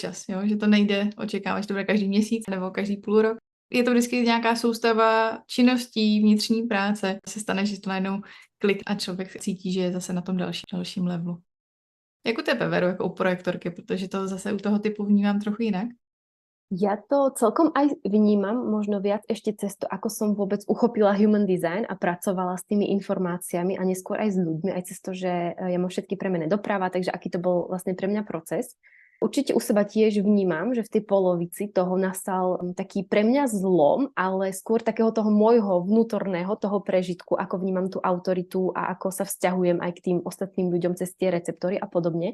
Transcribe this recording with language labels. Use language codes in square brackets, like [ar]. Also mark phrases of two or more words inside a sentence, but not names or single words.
[cs] Že to nejde očekávat, že to bude každý měsíc nebo každý půl rok, Je to vždycky nějaká soustava činností, vnitřní práce. Se stane, že to najednou klik a člověk cítí, že je zase na tom dalším levelu. Jak u tebe, Veru, jako u projektorky, protože to zase u toho typu vnímám trochu jinak. [sk] Ja to celkom aj vnímam, možno viac ešte cez to, ako som vôbec uchopila [en] human design [sk] a pracovala s tými informáciami a neskôr aj s ľuďmi, aj cez to, že ja mám všetky premené doprava, takže aký to bol vlastne pre mňa proces. Určite u seba tiež vnímam, že v tej polovici toho nastal taký pre mňa zlom, ale skôr takého toho môjho vnútorného, toho prežitku, ako vnímam tú autoritu a ako sa vzťahujem aj k tým ostatným ľuďom cez tie receptory a podobne.